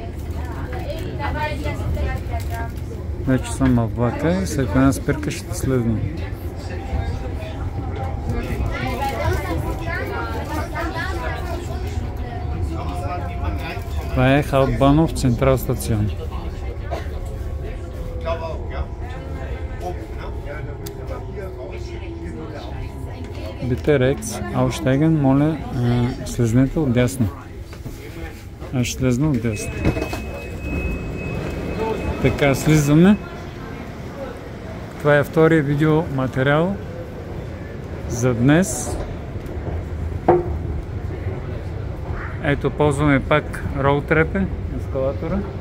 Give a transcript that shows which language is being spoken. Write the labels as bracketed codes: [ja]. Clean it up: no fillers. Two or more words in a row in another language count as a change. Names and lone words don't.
[bg] Вече съм в влака и след една спирка ще следвам. Това е Hauptbahnhof [en] Central Station. [de] Bitte rechts aussteigen, [bg] моля, слезнете отдясно. Аз ще слезна отдясно. Така, слизаме. Това е втория видеоматериал за днес. Ето, ползваме пак ролтрепе, ескалатора.